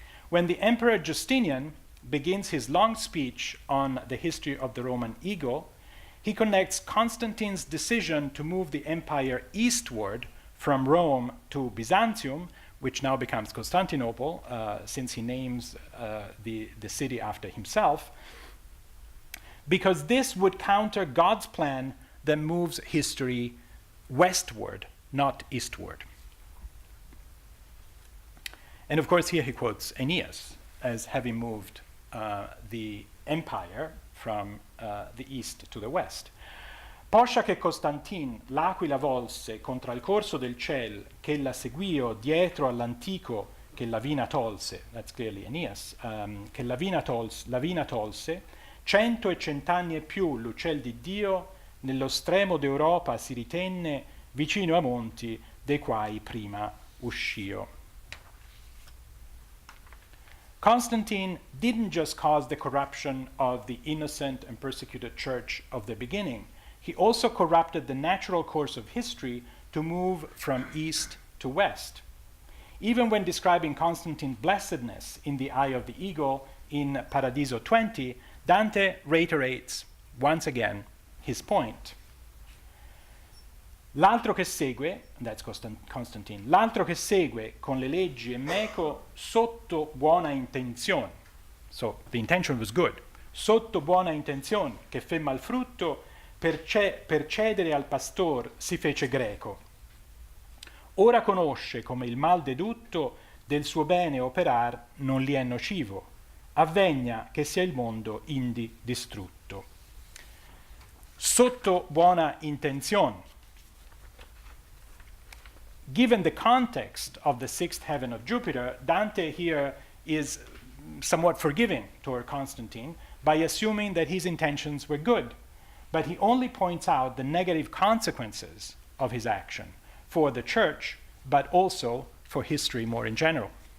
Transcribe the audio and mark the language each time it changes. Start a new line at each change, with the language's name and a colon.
English: When the Emperor Justinian begins his long speech on the history of the Roman ego, he connects Constantine's decision to move the empire eastward from Rome to Byzantium, which now becomes Constantinople, since he names the city after himself, because this would counter God's plan that moves history westward, not eastward. And of course, here he quotes Aeneas as having moved the empire from the east to the west.
Italian: Poscia che Constantine l'aquila volse contra il corso del ciel, che la seguio dietro all'antico che la vina tolse,
English: that's clearly Aeneas,
Italian: che la vina tolse, 100 e cent'anni e più l'uccel di Dio nello stremo d'Europa si ritenne vicino a monti dei quai prima uscio.
English: Constantine didn't just cause the corruption of the innocent and persecuted church of the beginning. He also corrupted the natural course of history to move from east to west. Even when describing Constantine's blessedness in the eye of the eagle in Paradiso 20, Dante reiterates once again his point.
Italian: L'altro che segue,
English: that's Constantine,
Italian: l'altro che segue con le leggi è meco sotto buona intenzione,
English: So the intention was good.
Italian: Sotto buona intenzione, che fe mal frutto, per cedere al pastor si fece greco. Ora conosce come il mal dedutto del suo bene operar non gli è nocivo. Avvegna che sia il mondo indi distrutto. Sotto buona intenzione.
English: Given the context of the sixth heaven of Jupiter, Dante here is somewhat forgiving toward Constantine by assuming that his intentions were good, but he only points out the negative consequences of his action for the church, but also for history more in general.